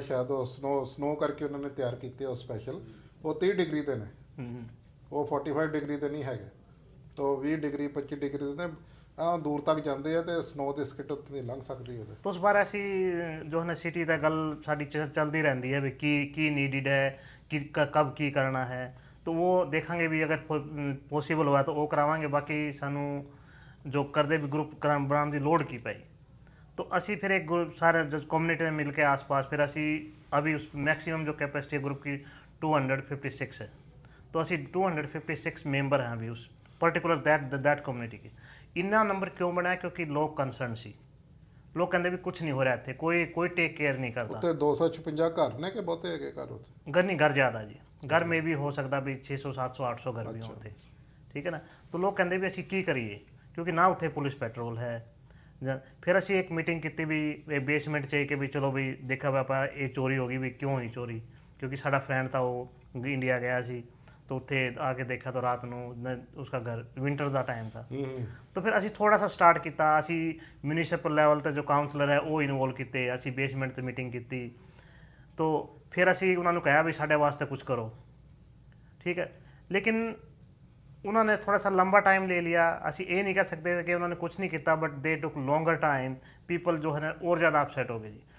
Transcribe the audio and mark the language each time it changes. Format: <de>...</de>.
<pa>ਸ਼ਾਇਦ ਉਹ ਸਨੋ ਕਰਕੇ ਉਹਨਾਂ ਨੇ ਤਿਆਰ ਕੀਤੇ ਉਹ ਸਪੈਸ਼ਲ। ਉਹ 30 ਡਿਗਰੀ 'ਤੇ ਨੇ, ਉਹ 45 ਡਿਗਰੀ 'ਤੇ ਨਹੀਂ ਹੈਗੇ। ਤਾਂ 20 ਡਿਗਰੀ 25 ਡਿਗਰੀ 'ਤੇ ਦੂਰ ਤੱਕ ਜਾਂਦੇ ਆ, ਅਤੇ ਸਨੋ ਦੀ ਸਕਿਟ ਉੱਤੇ ਨਹੀਂ ਲੰਘ ਸਕਦੀ ਉਹਦੇ। ਤਾਂ ਉਸ ਬਾਰੇ ਅਸੀਂ ਜੋ ਹੈ ਸਿਟੀ ਦਾ ਗੱਲ ਸਾਡੀ ਚੱਲਦੀ ਰਹਿੰਦੀ ਹੈ ਵੀ ਕੀ ਨੀਡਡ ਹੈ, ਕਿ ਕਬ ਕੀ ਕਰਨਾ ਹੈ।</pa> <hi>तो वो देखेंगे भी, अगर पॉसिबल हुआ तो वो करावांगे। बाकी सानू जो करदे भी ग्रुप बनाने की लोड़ की पई, तो असी फिर एक ग्रुप सारे कम्यूनिटी में मिल के आस पास फिर असी अभी उस मैक्सिमम जो कैपेसिटी ग्रुप की 256 है, तो असी 256 मेंबर हैं अभी उस पर्टिकुलर दैट कम्यूनिटी की। इन्ना नंबर क्यों बनाया? क्योंकि लोग कंसर्न सी, लोग कहते भी कुछ नहीं हो रहा इतने, कोई टेक केयर नहीं करता। उत्ते 256 घर ने कि बहुते है घर उत्ते? घर नहीं, घर ज़्यादा जी, घर में भी हो सकता भी 600 700 800 घर भी होते, ठीक है ना। तो लोग कहते भी असी की करिए, क्योंकि ना उत्थे पुलिस पेट्रोल है,</hi> <pa>ਫਿਰ ਅਸੀਂ ਇੱਕ ਮੀਟਿੰਗ ਕੀਤੀ ਵੀ ਇਹ ਬੇਸਮੈਂਟ 'ਚ ਕਿ ਵੀ ਚਲੋ ਵੀ ਦੇਖਿਆ ਵੀ ਆਪਾਂ ਇਹ ਚੋਰੀ ਹੋ ਗਈ ਵੀ ਕਿਉਂ ਹੋਈ ਚੋਰੀ,</pa> <hi>क्योंकि साडा फ्रेंड था वो इंडिया गया सी तो उत्थे आके देखा तो रात नूं उसका घर विंटर का टाइम था। तो फिर असी थोड़ा सा स्टार्ट किया, असी म्यूनिसिपल लैवल ते जो काउंसलर है वो इन्वॉल्व किए, असी बेसमेंट ते मीटिंग की, तो फिर असी उन्होंने कहा भी साडे वास्ते कुछ करो, ठीक है। लेकिन उन्होंने थोड़ा सा लंबा टाइम ले लिया, असी ये नहीं कह सकते कि उन्होंने कुछ नहीं किया,</hi> <en>but they took longer time,</en> <hi>people जो है ना और ज़्यादा अपसेट हो गए जी।</hi>